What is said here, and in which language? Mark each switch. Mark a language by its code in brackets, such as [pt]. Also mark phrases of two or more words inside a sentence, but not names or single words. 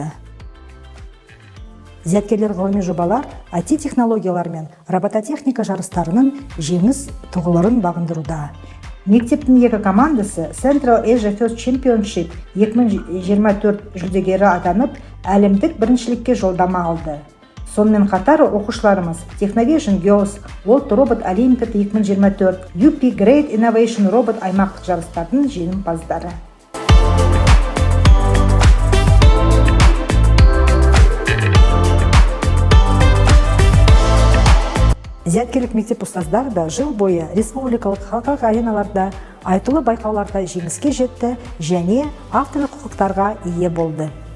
[kk] Зияткерлер ғылыми жобалар IT технологиялар мен робототехника жарыстарының жеңіс тұғыларын бағындыруда. Мектептің екі командасы Central Asia First Championship 2024 жүлдегері атанып, әлемдік біріншілікке жолдама алды. Сонымен қатар оқушыларымыз Technovision Girls World Robot Olympiad 2024, UP Great Innovation Robot аймақтық жарыстардың жеңімпаздары. Зияткерлік мектеп ұстаздары да жыл бойы республикалық халықаралық ареналарда айтулы байқауларда жеңіске жетті және авторлық құқықтарға ие болды.